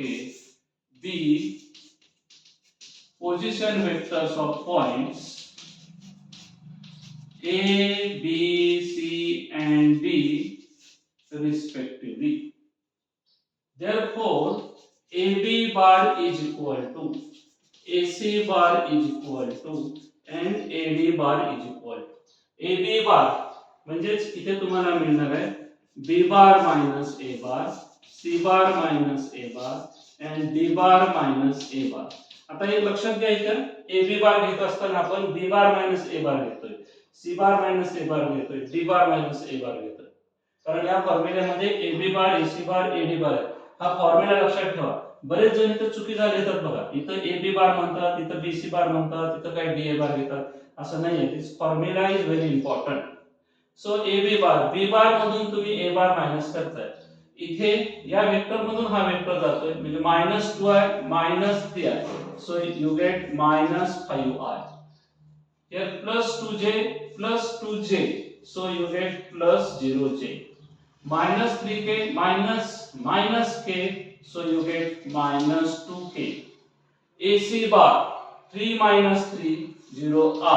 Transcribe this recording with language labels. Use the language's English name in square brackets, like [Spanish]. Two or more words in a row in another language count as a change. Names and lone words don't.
[English] B position vectors of points A, B, C and D respectively. Therefore, AB bar is equal to AC bar is equal to and AD bar is equal to. AB bar [Marathi] म्हणजेच इथे तुम्हाला मिळणार आहे [English] B bar minus A bar, C bar minus A bar and D bar minus A bar. [Marathi] आता एक लक्षात घ्यायचं, AB बार घेत असताना आपण B बार minus A बार घेतोय, C बार minus A बार घेतोय, D बार minus A बार घेतोय, कारण या फॉर्म्युल्यामध्ये AB बार, AC बार, AD बार आहे. हा फॉर्म्युला लक्षात ठेवा. बरेच जण इथे चुकी झाली तर बघा, इथं AB बार म्हणतात, इथं BC बार म्हणतात, इथं काही DA बार घेतात, असं नाहीये. [English] This formula is very important. So [Marathi] AB बार, B बार मधून तुम्ही A बार मायनस करताय, इथे या वेक्टर मधून हा वेक्टर जातोय म्हणजे -2I -3I. [English] So you get -5I. Here +2J plus 2J. So you get +0J. -3K minus K. So you get -2K. AC bar 3 minus 3 0R.